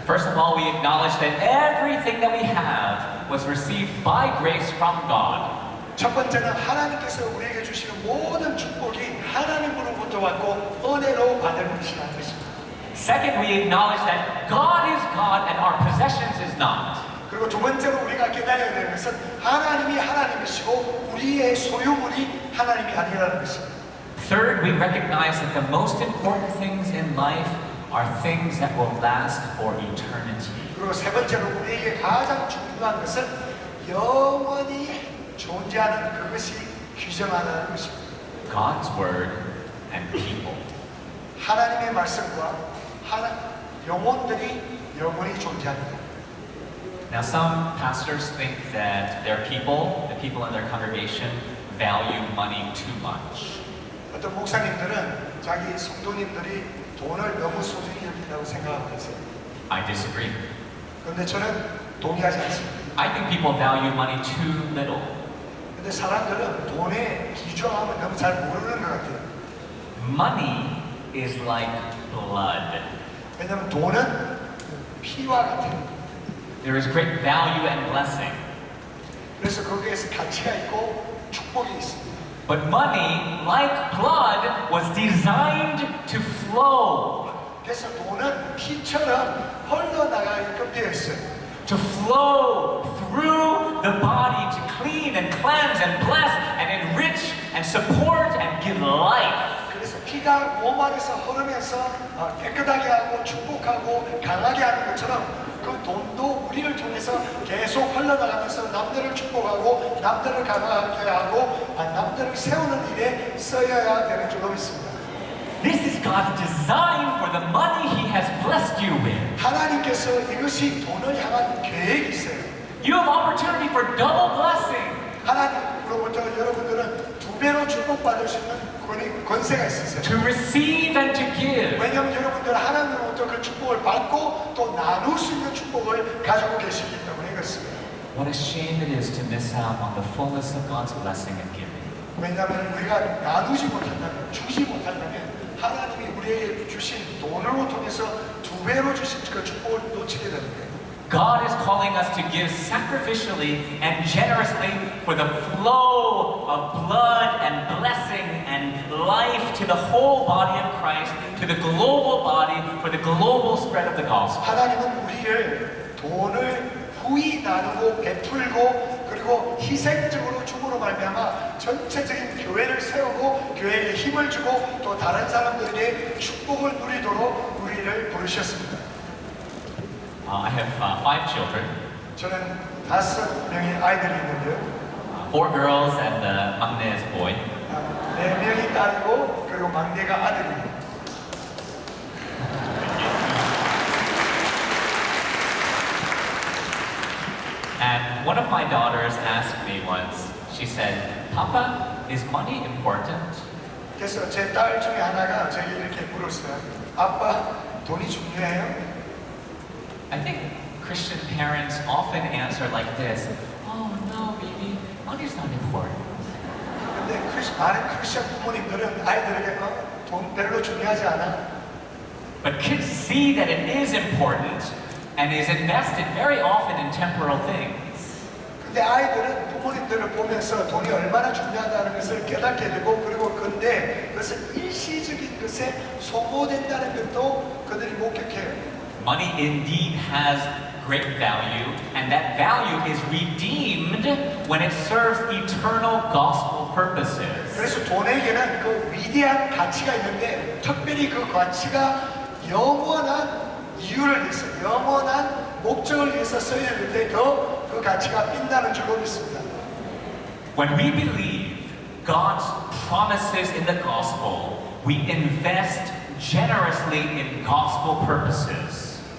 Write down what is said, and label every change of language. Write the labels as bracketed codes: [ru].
[en] First of all, we acknowledge that everything that we have was received by grace from God. [ko] 첫 번째는 하나님께서 우리에게 주시는 모든 축복이 하나님으로부터 왔고 은혜로 받은 것이라는 것입니다. [en] Second, we acknowledge that God is God and our possessions is not. [ko] 그리고 두 번째로 우리가 깨달아야 되는 것은 하나님이 하나님이시고 우리의 소유물이 하나님이 아니라는 것입니다. [en] Third, we recognize that the most important things in life are things that will last for eternity. [ko] 그리고 세 번째로 우리에게 가장 중요한 것은 영원히 존재하는 그것이 규정하는 것입니다. [en] God's word and people. [ko] 하나님의 말씀과 영혼들이 영원히 존재합니다. [en] Now, some pastors think that their people, the people in their congregation, value money too much. [ko] 어떤 목사님들은 자기 성도님들이 돈을 너무 소중히 여긴다고 생각하고 있어요. [en] I disagree. [ko] 그런데 저는 동의하지 않습니다. [en] I think people value money too little. [ko] 근데 사람들은 돈의 기준함을 너무 잘 모르는 것 같아요. [en] Money is like blood. [ko] 왜냐하면 돈은 피와 같은. [en] There is great value and blessing. [ko] 그래서 거기에서 가치가 있고 축복이 있습니다. [en] But money, like blood, was designed to flow. [ko] 그래서 돈은 피처럼 흘러나가게끔 되어 있어요. [en] to flow through the body to clean and cleanse and bless and enrich and support and give life. [ko] 그래서 피가 몸 안에서 흐르면서 깨끗하게 하고 축복하고 강하게 하는 것처럼 그 돈도 우리를 통해서 계속 흘러나가면서 남들을 축복하고 남들을 강하게 하고 남들을 세우는 일에 쓰여야 되는 줄로 믿습니다. [en] This is God's design for the money He has blessed you with. [ko] 하나님께서 이것이 돈을 향한 계획이 있어요. [en] You have opportunity for double blessing. [ko] 하나님으로부터 여러분들은 두 배로 축복받을 수 있는 권세가 있으세요. [en] To receive and to give. [ko] 왜냐하면 여러분들은 하나님으로부터 그 축복을 받고 또 나눌 수 있는 축복을 가지고 계시기 때문에 그렇습니다. [en] What a shame it is to miss out on the fullness of God's blessing and giving. [ko] 왜냐하면 우리가 나누지 못한다면, 주지 못한다면 하나님이 우리에게 주신 돈으로 통해서 두 배로 주신 그 축복을 놓치게 되는 거예요. [en] God is calling us to give sacrificially and generously for the flow of blood and blessing and life to the whole body of Christ, to the global body, for the global spread of the gospel. [ko] 하나님은 우리를 돈을 후히 나누고 베풀고 그리고 희생적으로 줌으로 말미암아 전체적인 교회를 세우고 교회에 힘을 주고 또 다른 사람들에게 축복을 누리도록 우리를 부르셨습니다. [en] I have 5 children, [ko] 저는 5명의 아이들이 있는데요. [en] 4 girls and the 막내 is boy. [ko] 4명이 딸이고 그리고 막내가 아들입니다. [en] And one of my daughters asked me once, she said, Papa, is money important? [ko] 그래서 제 딸 중에 하나가 저에게 이렇게 물었어요. 아빠, 돈이 중요해요? [en] I think Christian parents often answer like this, oh no, baby, money's not important. [ko] 근데 많은 크리스천 부모님들은 아이들에게 돈 별로 중요하지 않아. [en] But kids see that it is important and is invested very often in temporal things. [ko] 근데 아이들은 부모님들을 보면서 돈이 얼마나 중요하다는 것을 깨닫게 되고 그리고 근데 그것을 일시적인 것에 소모된다는 것도 그들이 목격해요. [en] Money indeed has great value, and that value is redeemed when it serves eternal gospel purposes. [ko] 그래서 돈에게는 그 위대한 가치가 있는데 특별히 그 가치가 영원한 이유를 위해서 영원한 목적을 위해서 써야 될 때 더 그 가치가 빛나는 줄로 믿습니다. [en] When we believe God's promises in the gospel, we invest generously in gospel purposes.